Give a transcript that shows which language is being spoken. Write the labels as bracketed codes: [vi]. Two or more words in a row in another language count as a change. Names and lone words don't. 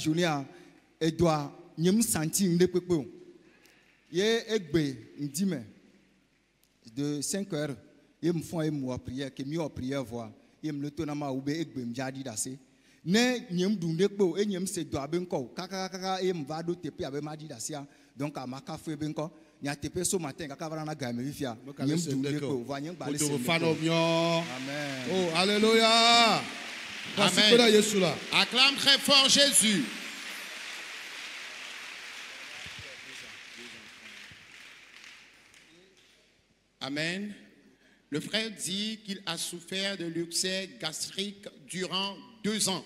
[ee] journée edoa nye santi ŋɖe kpekpe o ye egbe ŋdi me de 5 heures ye me fɔ ye me wɔ prière ke mi wɔ prière voa ye me le to na Mawu be egbe me dza ɖi ɖe ase ne nye ɖu ŋɖe kpe o eye nye se dɔa be ŋkɔ o kakakaka ye me va ɖo teƒea be ma ɖi ɖe asia donc amaka fue be ŋkɔ nyateƒe so matin kaka va na game fifia nye ɖu ŋɖe kpe o voa nye gba le se [fr] Amen. Oh, alléluia. Amen. Acclame très fort Jésus. Amen. Le frère dit qu'il a souffert de l'ulcère gastrique durant 2 ans.